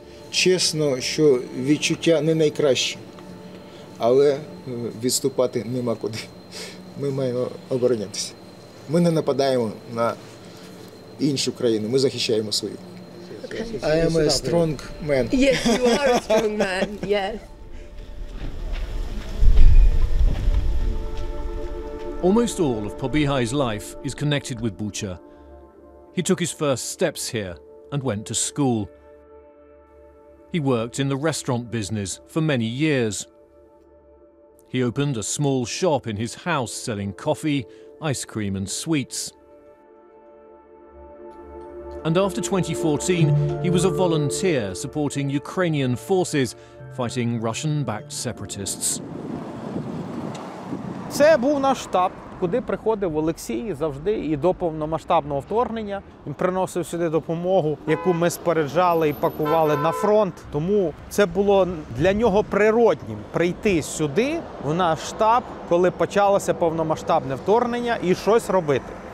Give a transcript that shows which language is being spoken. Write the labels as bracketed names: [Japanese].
[Ukrainian] Чесно, що відчуття не найкраще, але відступати нема куди. Ми маємо оборонятися. Ми не нападаємо на іншу країну, ми захищаємо свою. [English] I am a strong man. Yes, you are a strong man, yes. Almost all of Побіхай's life is connected with Bucha. He took his first steps here and went to school. He worked in the restaurant business for many years. He opened a small shop in his house selling coffee, ice cream and sweets. And after 2014, he was a volunteer supporting Ukrainian forces fighting Russian-backed separatists. [Ukrainian] Це був наш штаб. куди приходив Алеքсей завжди і до повномасштабного вторгнення. Він приносив сюди допомогу, яку ми споряджали і пакували на фронт. Тому це було для нього природнім прийти сюди, в наш штаб, коли почалося повномасштабне вторгнення, і щось робити.